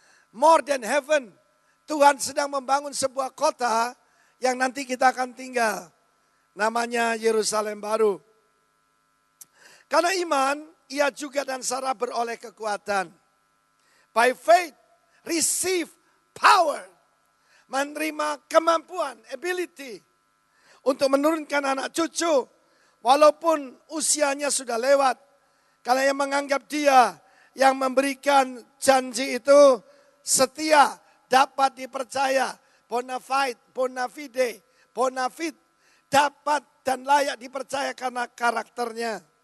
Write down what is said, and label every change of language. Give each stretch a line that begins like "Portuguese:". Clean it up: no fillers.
English: More than heaven.
Indonesian: Tuhan sedang membangun sebuah kota yang nanti kita akan tinggal. Namanya Yerusalem baru. Karena iman, ia juga dan Sarah beroleh kekuatan.
English: By faith, receive power.
Indonesian: Menerima kemampuan,
English: ability.
Indonesian: Untuk menurunkan anak cucu. Walaupun usianya sudah lewat. Karena yang menganggap dia yang memberikan janji itu setia, dapat dipercaya. Bonafide, bonafide. Dapat dan layak dipercaya karena karakternya.